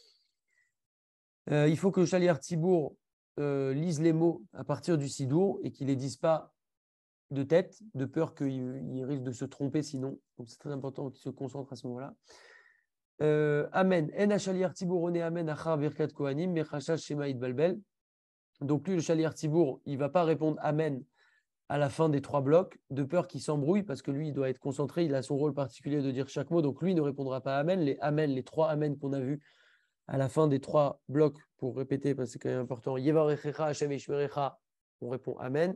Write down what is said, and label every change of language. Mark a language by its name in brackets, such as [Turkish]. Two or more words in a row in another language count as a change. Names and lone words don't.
[French] Il faut que le [Hebrew] שליח ציבור [French] lise les mots à partir du Sidour et qu'il ne les dise pas de tête, de peur qu'il risque de se tromper sinon. Donc, c'est très important qu'il se concentre à ce moment-là. [Hebrew] אמן. אין השליח ציבור עונה אמן אחר ברכת כהנים מחשש שמא יתבלבל. [French] Donc, lui, le [Hebrew] שליח ציבור, [French] il ne va pas répondre amen à la fin des 3 blocs, de peur qu'il s'embrouille, parce que lui, il doit être concentré, il a son rôle particulier de dire chaque mot, donc lui il ne répondra pas amen. Les 3 amen qu'on a vus à la fin des 3 blocs, pour répéter, parce que c'est quand même important, [Hebrew] יברכך השם ישמרך, [French] on répond amen.